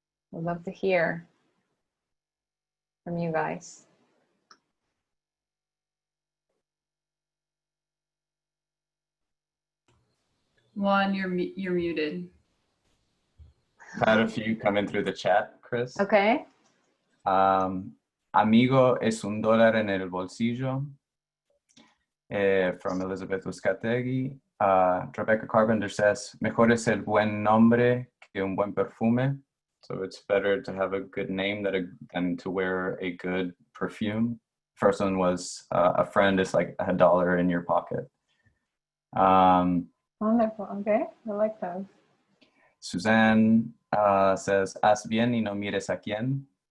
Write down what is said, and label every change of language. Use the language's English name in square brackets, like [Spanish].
[English] We'd love to hear from you guys. Juan, you're muted. I've had a few come in through the chat, Chris. Okay. [Spanish] Amigo es un dólar en el bolsillo. From Elizabeth Uzcategui. Rebecca Carpenter says, mejor es el buen nombre que un buen perfume. [English] So it's better to have a good name than to wear a good perfume. First one was a friend is like $1 in your pocket. Wonderful. Okay. I like that. [Spanish] Suzanne says, haz bien y no mires a quién.